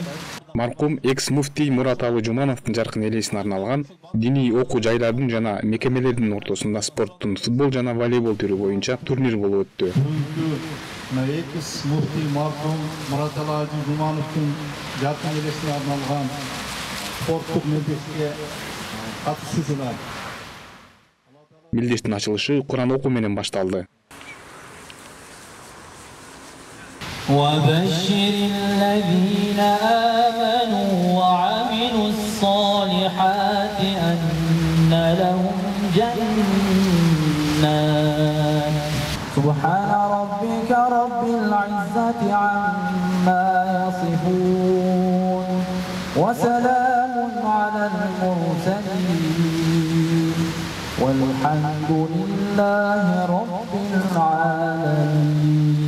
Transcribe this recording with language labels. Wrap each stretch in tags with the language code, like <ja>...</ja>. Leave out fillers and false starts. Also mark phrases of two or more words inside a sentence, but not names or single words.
<ky>Маркум экс-муфтий Мураталы Жумановдун жаркын элесине арналган диний окуу жайлардын жана мекемелердин ортосунда спорттун футбол жана волейбол түрү боюнча турнир болуп өттү. Бүгүнкү экс-муфтий маркум Мураталы Жумановдун жаркын элесине арналган спорттук мелдешке катышуучулар. Мелдештин ачылышы Куран окуу менен башталды.</ky> <ar>وبشر الذين آمنوا وعملوا الصالحات أن لهم جنات سبحان ربك رب العزة عما يصفون وسلام على المرسلين والحمد لله رب العالمين.</ar>